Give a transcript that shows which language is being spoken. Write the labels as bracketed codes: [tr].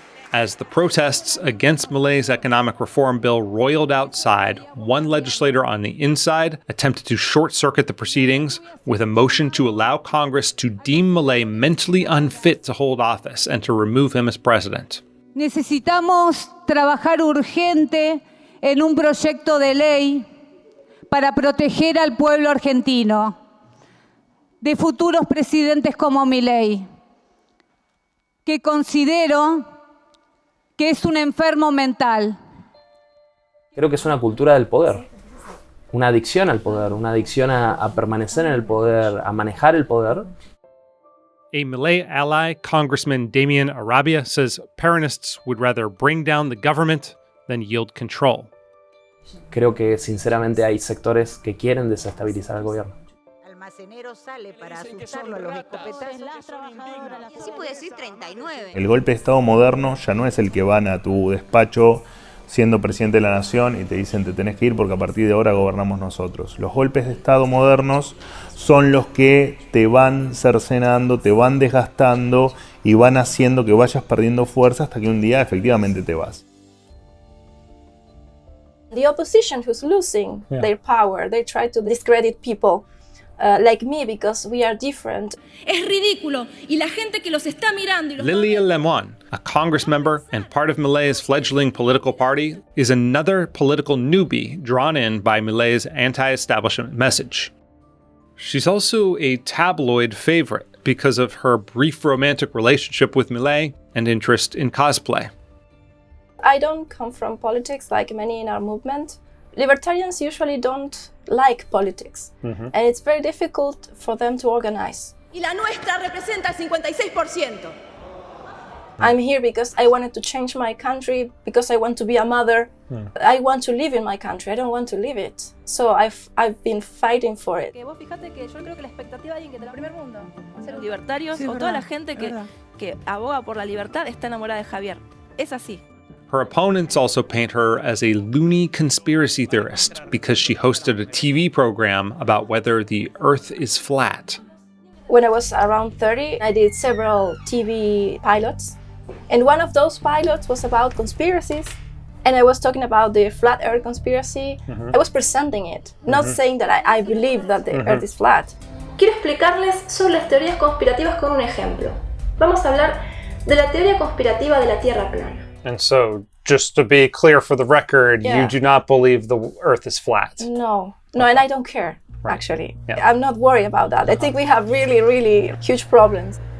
[en] As the protests against Milei's economic reform bill roiled outside, one legislator on the inside attempted to short-circuit the proceedings with a motion to allow Congress to deem Milei mentally unfit to hold office and to remove him as president. [es] Necesitamos trabajar urgente en un proyecto de ley para proteger al pueblo argentino de futuros presidentes como Milei, que considero que es un enfermo mental. Creo que es una cultura del poder, una adicción al poder, una adicción a permanecer en el poder, a manejar el poder. [en] A Milei ally, Congressman Damian Arabia, says Peronists would rather bring down the government than yield control. [es] Creo que sinceramente hay sectores que quieren desestabilizar al gobierno. Sale para asustarlo a los escopetazos. Así puede decir 39. El golpe de Estado moderno ya no es el que van a tu despacho siendo presidente de la nación y te dicen te tenés que ir porque a partir de ahora gobernamos nosotros. Los golpes de Estado modernos son los que te van cercenando, te van desgastando y van haciendo que vayas perdiendo fuerza hasta que un día efectivamente te vas. [en] The opposition who's losing their power, they try to discredit people like me because we are different. [es] Es ridículo y la gente que los está mirando y los [en] Lilia Lemoine, a Congress member and part of Milei's fledgling political party, is another political newbie drawn in by Milei's anti-establishment message. She's also a tabloid favorite because of her brief romantic relationship with Milei and interest in cosplay. I don't come from politics like many in our movement. Libertarians usually don't like politics, and it's very difficult for them to organize. [es] Y la nuestra representa el 56%. [en] I'm here because I wanted to change my country, because I want to be a mother. I want to live in my country, I don't want to leave it. So I've been fighting for it. [es] Vos fíjate que yo creo que la expectativa de alguien que está en el primer mundo, ser los libertarios o toda la gente que aboga por la libertad está enamorada de Javier. Es así. [en] Her opponents also paint her as a loony conspiracy theorist because she hosted a TV program about whether the Earth is flat. When I was around 30, I did several TV pilots. And one of those pilots was about conspiracies. And I was talking about the flat Earth conspiracy. I was presenting it, not saying that I believe that the Earth is flat. [es] Quiero explicarles sobre las teorías conspirativas con un ejemplo. Vamos a hablar de la teoría conspirativa de la Tierra plana. [en] And so, just to be clear for the record, you do not believe the Earth is flat? No, and I don't care, actually. I'm not worried about that. I think we have really, really huge problems.